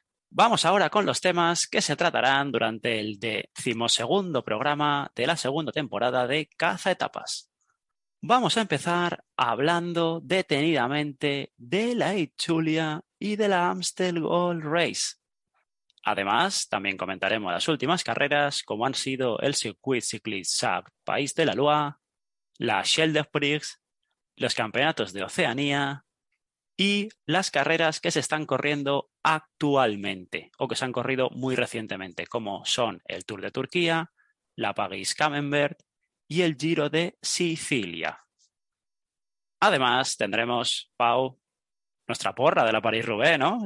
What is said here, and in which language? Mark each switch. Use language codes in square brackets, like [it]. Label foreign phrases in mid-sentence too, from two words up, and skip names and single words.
[es] Vamos ahora con los temas que se tratarán durante el 12º programa de la segunda temporada de Caza Etapas. Vamos a empezar hablando detenidamente de la Itzulia y de la Amstel Gold Race. Además, también comentaremos las últimas carreras, como han sido el Circuit Cycliste Sarthe País de la Loire, la Scheldeprijs, los campeonatos de Oceanía y las carreras que se están corriendo actualmente o que se han corrido muy recientemente, como son el Tour de Turquía, la París-Camembert y el Giro de Sicilia. Además, tendremos, Pau, nuestra porra de la París-Roubaix, ¿no?